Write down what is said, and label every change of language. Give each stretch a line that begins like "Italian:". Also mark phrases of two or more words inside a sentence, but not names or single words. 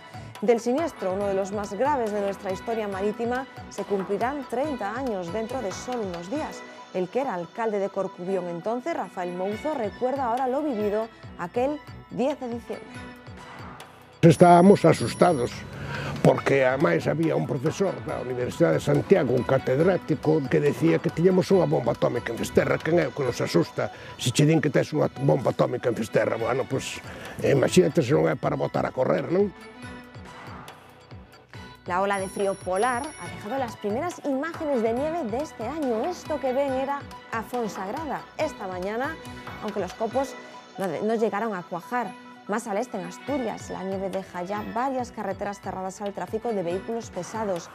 Spanish: Del siniestro, uno de los más graves de nuestra historia marítima, se cumplirán 30 años dentro de solo unos días. El que era alcalde de Corcubión entonces, Rafael Mouzo, recuerda ahora lo vivido aquel 10 de diciembre.
Galician: Estábamos asustados, porque ademais había un profesor da Universidade de Santiago, un catedrático, que decía que tiñamos unha bomba atómica en Fisterra. Quen é o que nos asusta se che din que tes unha bomba atómica en Fisterra? Bueno, pois imagínate se non é para botar a correr, non?
Spanish: La ola de frío polar ha dejado las primeras imágenes de nieve de este año. Esto que ven era a Fonsagrada esta mañana, aunque los copos no llegaron a cuajar. Más al este, en Asturias, la nieve deja ya varias carreteras cerradas al tráfico de vehículos pesados.